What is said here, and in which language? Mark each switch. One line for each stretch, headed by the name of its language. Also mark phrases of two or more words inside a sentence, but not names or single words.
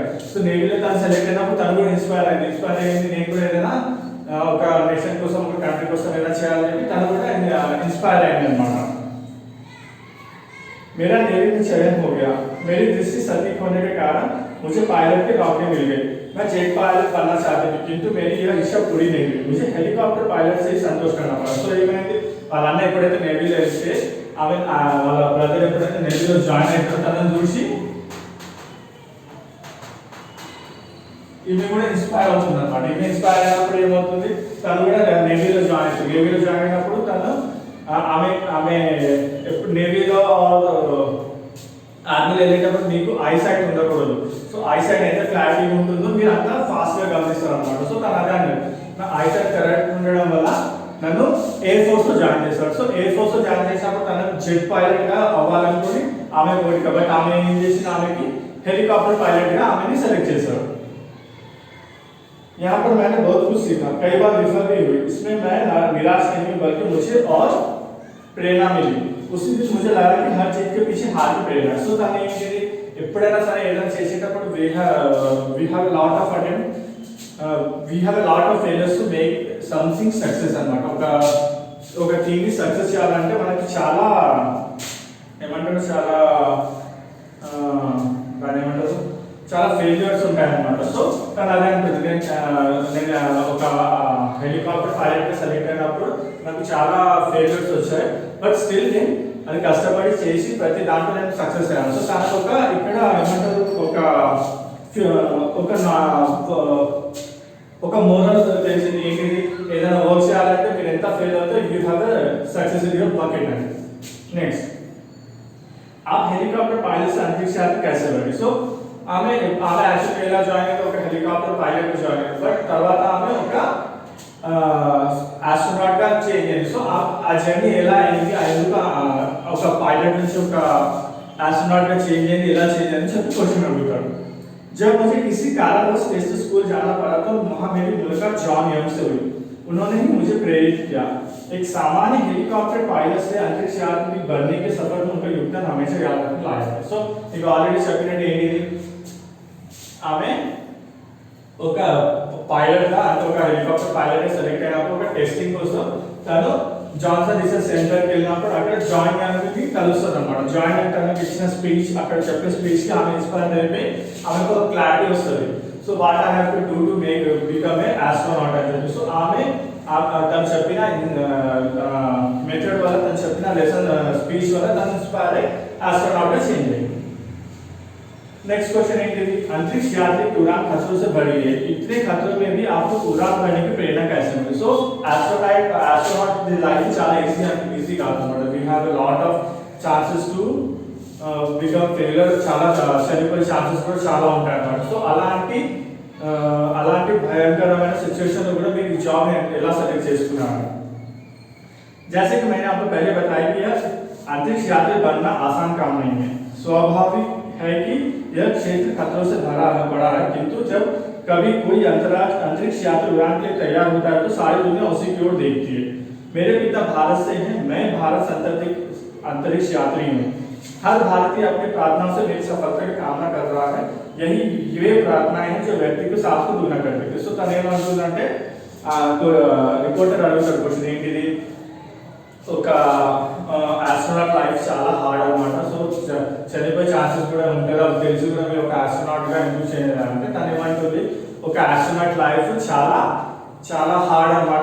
Telugu: సో నేవీలో తను సెలెక్ట్ అయినప్పుడు తను కూడా ఇన్స్పైర్ అయింది, నేను కూడా ఏదైనా ఒక నేషన్ కోసం, ఒక కంట్రీ కోసం ఏదైనా చేయాలని చెప్పి తను కూడా ఇన్స్పైర్ అయింది అనమాట.
Hindi: मेरा नेवी में चयन हो गया, मेरी दृष्टि सटीक होने के कारण मुझे पायलट की नौकरी मिल गई, मैं जेट पायलट बनना चाहती थी किंतु मेरी यह इच्छा पूरी नहीं हुई, मुझे हेलीकॉप्टर पायलट से ही संतोष करना पड़ा.
Telugu: సో ఏమైంది వాళ్ళన్న ఎప్పుడైతే నేవీలో వెళ్తే ఆమె వాళ్ళ బ్రదర్ ఎప్పుడైతే నేవీలో జాయిన్ అయ్యారో తనని చూసి ఈమె కూడా ఇన్స్పైర్ అవుతుంది అనమాట. ఈమె ఇన్స్పైర్ అయినప్పుడు ఏమవుతుంది, తను కూడా నేవీలో జాయిన్ అవుతుంది. నేవీలో జాయిన్ అయినప్పుడు తను ఆమె ఆమె ఎప్పుడు నేవీలో ఆర్మీలో వెళ్ళేటప్పుడు మీకు ఐసైట్ ఉండకూడదు. సో ఐసైట్ ఎంత క్లారిటీ ఉంటుందో మీరు అంతా ఫాస్ట్గా గమనిస్తారు అనమాట. సో తను అదే నా ఐసైట్ కరెక్ట్ ఉండడం వల్ల నన్ను ఎయిర్ ఫోర్స్లో జాయిన్ చేశారు. సో ఎయిర్ ఫోర్స్లో జాయిన్ చేసినప్పుడు తనకు జెట్ పైలట్గా అవ్వాలనుకుని ఆమె కోరిక, కాబట్టి ఆమె ఏం చేసిన ఆమెకి హెలికాప్టర్ పైలట్గా ఆమెని సెలెక్ట్ చేశారు.
Hindi: यहाँ पर मैंने बहुत कुछ सीखा, कई बार विफल भी हुई, इसमें मैं निराश नहीं हुई बल्कि मुझे और प्रेरणा मिली. उसी दिन मुझे लगा कि हर चीज के पीछे हार की प्रेरणा.
Telugu: సో దాన్ని ఏంటిది, ఎప్పుడైనా సరే ఏదైనా చేసేటప్పుడు
English: we have a lot of attempt, we have a lot of failures to make something success అన్నమాట.
Telugu: ఒక థింగ్ ని సక్సెస్ చేయాలంటే మనకి చాలా ఏమంటారు, దాని ఏమంటారు, చాలా ఫెయిల్యూర్స్ ఉంటాయి అన్నమాట. సో తను అదే అంటుంది, నేను ఒక హెలికాప్టర్ పైలట్గా సెలెక్ట్ అయినప్పుడు నాకు చాలా ఫెయిల్యూర్స్ వచ్చాయి,
English: but still
Telugu: నేను అది కష్టపడి చేసి ప్రతి దాంట్లో నేను సక్సెస్ అయ్యాను. సో తనకు ఇక్కడ ఏమంటారు, ఒక మోరల్ తెలిసింది ఏంటిది, ఏదైనా వర్క్ చేయాలంటే మీరు ఎంత ఫెయిల్ అవుతే
English: you have success in your bucket
Telugu: అని. నెక్స్ట్,
Hindi: आप हेलीकॉप्टर पायलट से अंतरिक्ष यात्रा कैसे बने.
Telugu: సో ఆమె యాక్చువల్లీ ఎలా జాయిన్ అయితే ఒక
English: helicopter pilot
Telugu: జాయిన్ అయ్యింది, బట్ తర్వాత ఆమె ఒక ఆస్ట్రోనాట్ గా చేంజ్ అయింది. సో ఆ జర్నీ ఎలా అయింది, ఎందుకు ఒక పైలట్ నుంచి ఒక ఆస్ట్రోనాట్ గా చేంజ్ అయింది, ఎలా చేంజ్ అయింది చెప్పి క్వశ్చన్ అడుగుతాడు.
Hindi: जब मुझे किसी कारणवश टेस्ट स्कूल जाना पड़ा तो वहां मेरी मुलाकात जॉन यंग से हुई. उन्होंने ही मुझे प्रेरित किया. एक सामान्य हेलीकॉप्टर पायलट से अंतरिक्ष यात्री बनने के सफर में उनका योगदान हमेशा याद रखने लायक है.
Telugu: సో ఇక ఆల్రెడీ చెప్పినట్టు ఏంటిది, ఆమె ఒక పైలట్ గా అంటే ఒక హెలికాప్టర్ పైలట్ గా సెలెక్ట్ అయినప్పుడు ఒక టెస్టింగ్ కోసం తను జాన్సన్ రీసెర్చ్ సెంటర్ కి వెళ్ళినప్పుడు అక్కడ జాయిన్ యాంగ్ కలుస్తుంది అనమాట. జాయిన్ యాంగ్ తనకి ఇచ్చిన స్పీచ్, అక్కడ చెప్పిన స్పీచ్ కి ఆమె ఇన్స్పైర్ అయిపోయి ఆమెకు ఒక క్లారిటీ వస్తుంది.
English: so what I have to do to make become a astronaut
Telugu: అని చెప్పి. సో ఆమె తను చెప్పిన మెథడ్ వల్ల, తను చెప్పిన
English: lesson speech
Telugu: వల్ల తను ఇన్స్పైర్ అయ్యి ఆస్ట్రోనాట్ గా చేంజ్ అయ్యింది.
English: next question
Hindi: है कि अंतरिक्ष यात्री की उड़ान खतरों से भरी है, इतने खतरों में भी आपको उड़ान भरने की प्रेरणा कैसे मिली.
Telugu: సో
English: astronaut life
Telugu: చాలా ఈజీ కాదు అన్నమాట.
English: we have a lot of chances to become failure,
Telugu: చాలా చనిపోయే ఛాన్సెస్ కూడా చాలా ఉంటాయి అన్నమాట. సో అలాంటి భయంకరమైన సిచ్యువేషన్ లో కూడా మీరు ఈ జాబ్ ఎలా సెలెక్ట్ చేసుకున్నారు.
Hindi: जैसे कि मैंने आपको पहले बताया कि अंतरिक्ष यात्री बनना आसान काम नहीं है. स्वाभाविक है कि यह क्षेत्र खतरों से भरा पड़ा है, किंतु जब कभी कोई अंतरिक्ष यात्री उड़ान के लिए तैयार होता है तो सारी दुनिया उसी की ओर देखती है. मेरे पिता भारत से हैं, मैं भारत अंतरिक्ष यात्री हूँ. हर भारतीय अपनी प्रार्थनाओं से मेरी सफलता की कामना कर रहा है. यही वे प्रार्थनाएं हैं जो व्यक्ति को साथ को दूना करते हैं.
Telugu: సో తను ఏమంటుందంటే, రిపోర్టర్ అడుగుతాడు క్వశ్చన్ ఏంటిది, ఒక
English: astronaut life
Telugu: చాలా హార్డ్ అన్నమాట. సో చనిపోయే ఛాన్సెస్ కూడా ఉంటాయి, అది తెలిసి కూడా మీరు ఒక ఆస్ట్రోనాట్ గా ఎందుకు చేయాలంటే తను ఏమంటుంది, ఒక
English: astronaut life
Telugu: చాలా చాలా హార్డ్ అన్నమాట.